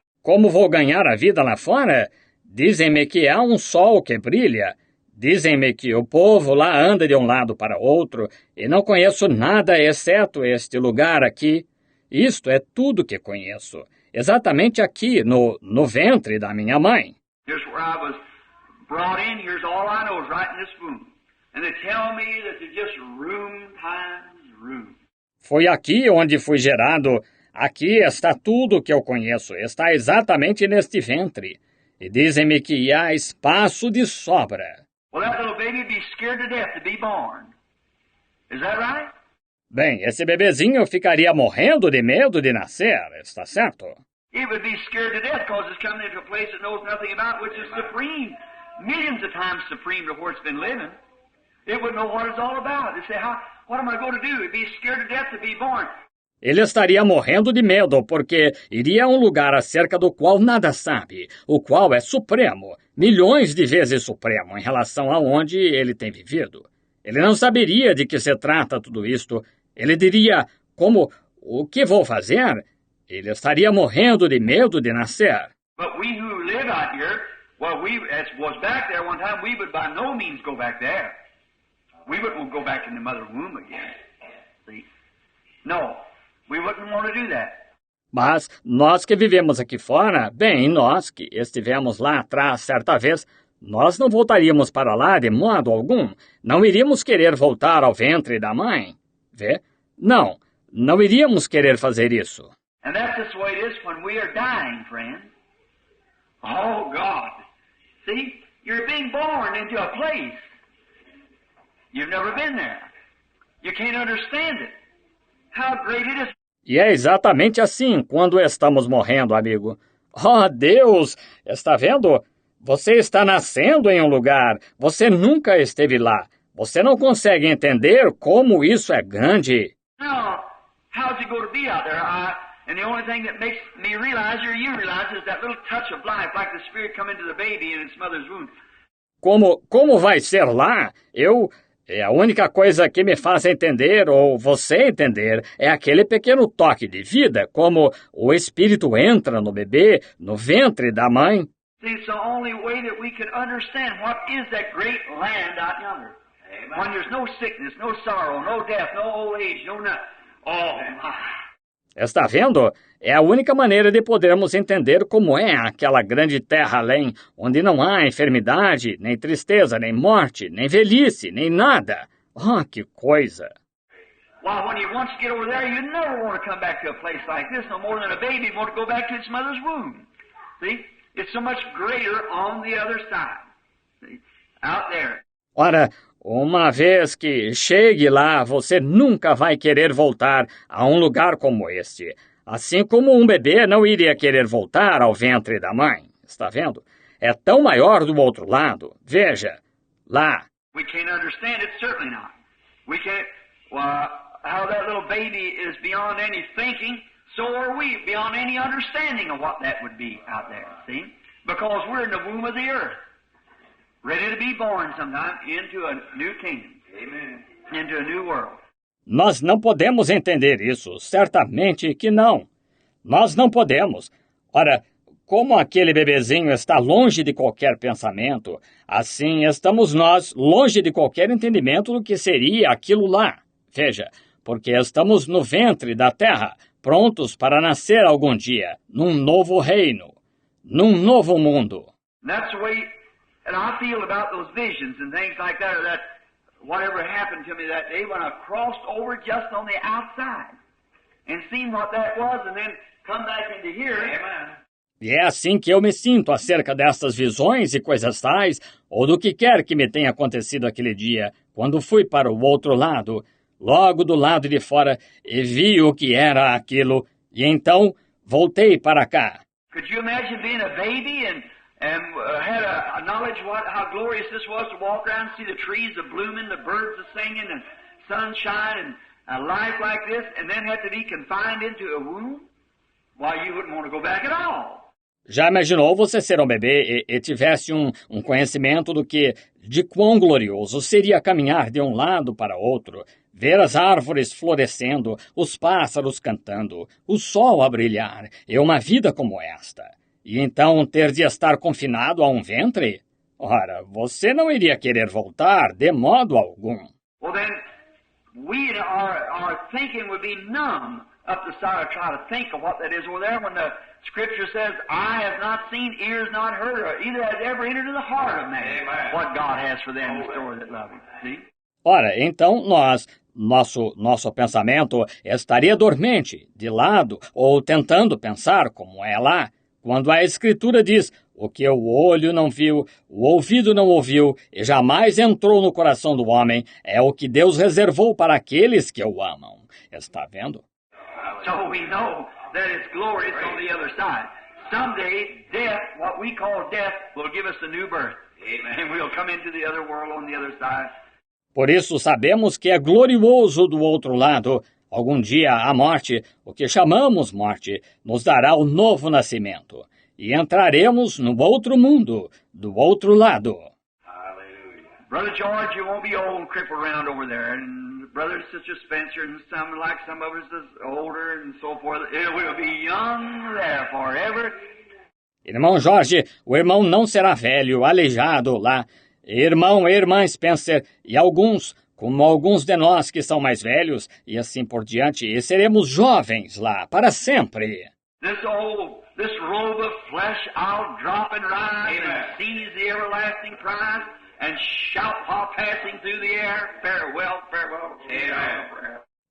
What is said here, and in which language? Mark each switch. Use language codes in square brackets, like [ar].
[pt] Como vou ganhar a vida lá fora? Dizem-me que há um sol que brilha. Dizem-me que o povo lá anda de um lado para outro e não conheço nada exceto este lugar aqui. Isto é tudo que conheço. Exatamente aqui, no ventre da minha mãe. [en] Here's where I was brought in. Here's all I know is right in this womb. And they tell me that there's just room times room. [pt] Foi aqui onde fui gerado. Aqui está tudo o que eu conheço. Está exatamente neste ventre. E dizem-me que há espaço de sobra. [en] Well, that little baby would be scared to death to be born. Is that right? [pt] Bem, esse bebezinho ficaria morrendo de medo de nascer, está certo? [en] It would be scared to death because it's coming into a place it knows nothing about, which is supreme. Millions of times supreme to where it's been living. It wouldn't know what it's all about. It'd say, what am I going to do? It'd be scared to death to be born. [pt] Ele estaria morrendo de medo, porque iria a um lugar acerca do qual nada sabe, o qual é supremo, milhões de vezes supremo em relação a onde ele tem vivido. Ele não saberia de que se trata tudo isto. Ele diria, o que vou fazer? Ele estaria morrendo de medo de nascer. [en] But we who live out here, as was back there one time, we would by no means go back there. We wouldn't go back in the mother womb again. See? No. We wouldn't want to do that. [pt] Mas nós que vivemos aqui fora, bem, nós que estivemos lá atrás certa vez, nós não voltaríamos para lá de modo algum. Não iríamos querer voltar ao ventre da mãe. Vê? Não iríamos querer fazer isso. [en] And that's just the way it is when we are dying, friend. Oh, God. See? You're being born into a place. You've never been there. You can't understand it. How great it is. [pt] E é exatamente assim quando estamos morrendo, amigo. Oh, Deus! Está vendo? Você está nascendo em um lugar. Você nunca esteve lá. Você não consegue entender como isso é grande. [en] Now, how's it going to be out there? And the only thing that makes me realize, or you realize, is that little touch of life, like the Spirit come into the baby in its mother's womb. [pt] Como vai ser lá? A única coisa que me faz entender, ou você entender, é aquele pequeno toque de vida, como o Espírito entra no bebê, no ventre da mãe. [en] See, it's the only way that we can understand what is that great land out yonder. Amen. When there's no sickness, no sorrow, no death, no old age, no nothing. Oh, my. [pt] Está vendo? É a única maneira de podermos entender como é aquela grande terra além, onde não há enfermidade, nem tristeza, nem morte, nem velhice, nem nada. Oh, que coisa! [en] Well, when you once get over there, you never want to come back to a place like this no more than a baby want to go back to its mother's womb. See? It's so much greater on the other side. See? Out there. [pt] Ora, uma vez que chegue lá, você nunca vai querer voltar a um lugar como este. Assim como um bebê não iria querer voltar ao ventre da mãe. Está vendo? É tão maior do outro lado. Veja, lá. [en] We can't understand it, certainly not. We can't, how that little baby is beyond any thinking, so are we, beyond any understanding of what that would be out there, see? Because we're in the womb of the earth. Ready to be born sometime into a new kingdom. Amen. Into a new world. [pt] Nós não podemos entender isso. Certamente que não. Nós não podemos. Ora, como aquele bebezinho está longe de qualquer pensamento, assim estamos nós longe de qualquer entendimento do que seria aquilo lá. Veja, porque estamos no ventre da terra, prontos para nascer algum dia, num novo reino, num novo mundo. [en] That's the way. And I feel about those visions and things like that, or that whatever happened to me that day when I crossed over just on the outside and seen what that was and then come back into here. Amen. [pt] E é assim que eu me sinto acerca dessas visões e coisas tais, ou do que quer que me tenha acontecido aquele dia, quando fui para o outro lado, logo do lado de fora, e vi o que era aquilo, e então voltei para cá. [en] Could you imagine being a baby and had a knowledge how glorious this was to walk around and see the trees a-blooming, the birds a-singing, and sunshine, and a life like this, and then had to be confined into a womb? Why, you wouldn't want to go back at all. [pt] Já imaginou você ser um bebê e tivesse um conhecimento de quão glorioso seria caminhar de um lado para outro, ver as árvores florescendo, os pássaros cantando, o sol a brilhar, e uma vida como esta? e então ter de estar confinado a um ventre? Ora, você não iria querer voltar de modo algum. [en] Well, then, our thinking would be numb up the side of trying to think of what that is over there when the Scripture says, eye has not seen, ears not heard, or either has ever entered into the heart of man. Amen. What God has for them in store that love Him. See? [pt] Ora, então nosso pensamento estaria dormente, de lado, ou tentando pensar como é lá, quando a Escritura diz, o que o olho não viu, o ouvido não ouviu, e jamais entrou no coração do homem, é o que Deus reservou para aqueles que o amam. Está vendo? [en] So we know that it's glorious on the other side. Someday, death, what we call death, will give us a new birth. Amen. And we'll come into the other world on the other side. [pt] Por isso sabemos que é glorioso do outro lado. Algum dia a morte, o que chamamos morte, nos dará o novo nascimento. E entraremos no outro mundo, do outro lado. [en] Hallelujah. Brother George, you won't be old and crippled around over there. And Brother and Sister Spencer, and some like some of us is older and so forth. It will be young there forever. [pt] Irmão Jorge, o irmão não será velho, aleijado lá. Irmão e irmã Spencer, e alguns, como alguns de nós que são mais velhos, e assim por diante, e seremos jovens lá, para sempre. [en] This robe of flesh I'll drop and rise and seize the everlasting prize and shout while passing through the air, farewell, farewell, farewell.